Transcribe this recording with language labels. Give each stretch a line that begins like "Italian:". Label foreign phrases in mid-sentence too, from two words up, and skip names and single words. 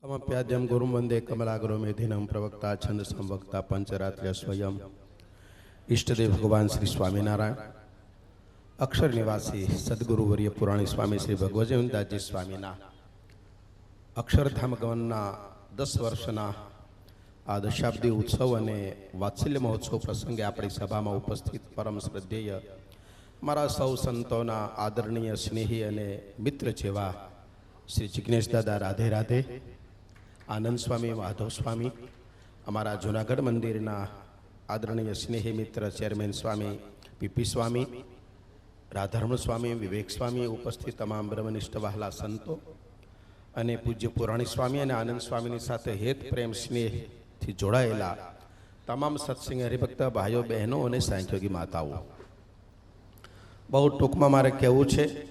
Sanskrit: कमप्याद्यम गुरुं वंदे कमलागुरु मेधिनम प्रवक्ता छंद संवक्ता पंचरात्र्य
Gujarati: સ્વયં ઇષ્ટદેવ ભગવાન શ્રી સ્વામીનારાયણ અક્ષર નિવાસી સદ્ગુરુવર્ય પુરાણી સ્વામી શ્રી ભગવજીવનદાસજી સ્વામીના અક્ષરધામ ગમનના 10 વર્ષના આ દશાબ્દી ઉત્સવ અને વાત્સલ્ય મહોત્સવ પ્રસંગે આપણી સભામાં ઉપસ્થિત પરમ શ્રદ્ધેય મારા સૌ સંતોના આદરણીય સ્નેહી અને મિત્ર જેવા શ્રી જિગ્નેશ દાદા રાધે રાધે, આનંદ સ્વામી, માધવ સ્વામી, અમારા જૂનાગઢ મંદિરના આદરણીય સ્નેહી મિત્ર ચેરમેન સ્વામી પીપી સ્વામી, રાધારમણ સ્વામી, વિવેક સ્વામી, ઉપસ્થિત તમામ બ્રહ્મનિષ્ઠ વહાલા સંતો અને પૂજ્ય પુરાણી સ્વામી અને આનંદ સ્વામીની સાથે હેત પ્રેમ સ્નેહથી જોડાયેલા તમામ સત્સંગ હરિભક્ત ભાઈઓ બહેનો અને સાંખ્યોગી માતાઓ, બહુ ટૂંકમાં મારે કહેવું છે.